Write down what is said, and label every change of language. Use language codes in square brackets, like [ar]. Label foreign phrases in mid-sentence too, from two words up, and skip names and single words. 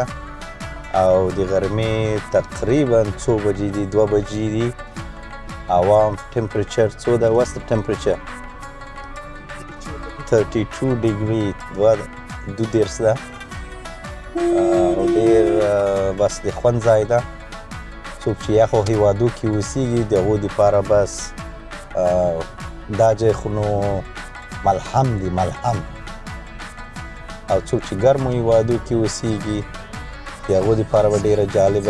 [ps] او د غرمې تقریبا څو بجې دي 2 بجې دي عوام ټمپریچر څو ده [en] what's the temperature [ps] 32 degree 22 ده او ډېر بس د خوند ځای ده څوک چې یخو هیوادو کې اوسیږي د هغو دپاره بس دا ځای خو نو ملهم دی ملهم او څوک چې ګرمو هیوادو کې اوسیږي د هغو دپاره به ډېره جالبه